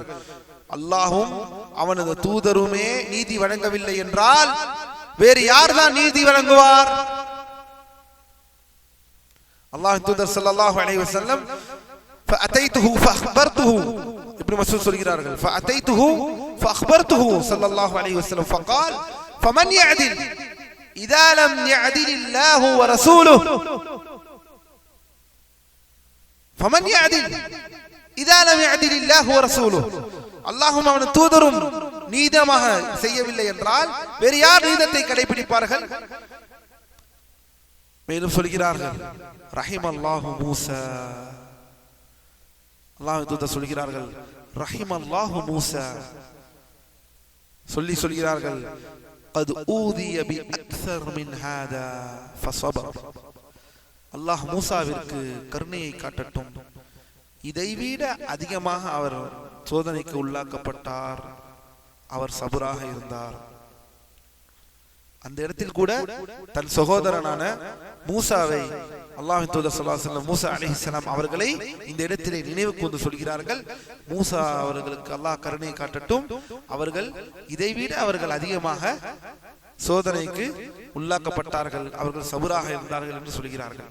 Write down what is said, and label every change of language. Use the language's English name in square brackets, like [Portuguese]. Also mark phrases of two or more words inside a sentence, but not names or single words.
[Tamil] அல்லாஹும் அவனது தூதருமே நீதி வழங்கவில்லை என்றால் வேறு யார்தான் நீதி வழங்குவார்? அல்லாஹ்வின் தூதர் [Arabic] صلى الله عليه وسلم فأتيته فأخبرته, [Tamil] இப்னு மஸ்ஊத் சொல்கிறார்கள், [Arabic] فأتيته فأخبرته صلى الله عليه وسلم فقال فمن يعدل اذا لم يعدل الله ورسوله فمن يعدل اذا لم يعدل الله ورسوله. [Tamil] அல்லாஹ்வும் அவன் தூதரும் நீதமாக செய்யவில்லை என்றால் வேறு யார் நீதத்தை கடைபிடிப்பார்கள்? மேலும் சொல்கிறார்கள், [Arabic] رحم الله موسى, [Tamil] அல்லாஹ்வின் தூதர் சொல்கிறார்கள், [Arabic] رحم الله موسى. [Tamil] சொல்கிறார்கள், [Arabic] قد اوذي باكثر من هذا فصبر. [Tamil] அல்லாஹ் மூசாவிற்கு கருணையை காட்டட்டும், இதைவிட அதிகமாக அவர் சோதனைக்கு உள்ளாக்கப்பட்டார், அவர் சபுராக இருந்தார். அந்த இடத்தில் கூட தன் சகோதரனான மூசாவை அல்லாஹ்வின் தூதர் [Arabic] صلى الله عليه وسلم [Tamil] மூசா அலைஹிஸ்ஸலாம் அவர்களை இந்த இடத்திலே நினைவு கூர்ந்து சொல்கிறார்கள், மூசா அவர்களுக்கு அல்லாஹ் கருணை காட்டட்டும், அவர்கள் இதைவிட அவர்கள் அதிகமாக சோதனைக்கு உள்ளாக்கப்பட்டார்கள், அவர்கள் சபுராக இருந்தார்கள் என்று சொல்கிறார்கள்.